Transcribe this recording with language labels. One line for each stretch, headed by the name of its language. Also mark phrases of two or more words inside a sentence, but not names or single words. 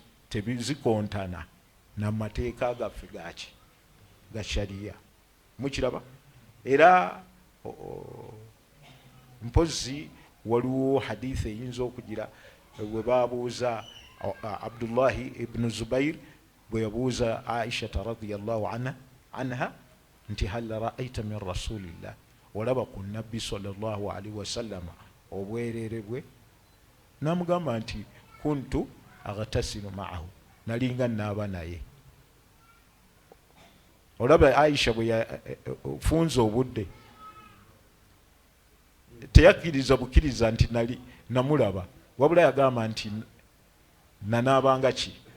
Ganda: Tebizikontana n'amateeka gaffe gaki ga shariya. Mukiraba? Era mpozi waliwo hadithi eyinza okugira bwe babuuza Abdullahi ibn Zubair bwe yabuuza Aisha
Arabic: رضي الله عنها
Ganda: nti
Arabic: هل رأيت من رسول الله,
Ganda: olaba ku nabbi
Arabic: صلى الله عليه وسلم
Ganda: obwereere bwe? Namugamba nti
Arabic: كنت أغتسل معه,
Ganda: nalinga naaba naye. Olaba Aisha bwe yafunza obudde teyakkiriza bukkiriza nti namulaba, wabula yagamba nti nanaabanga ki.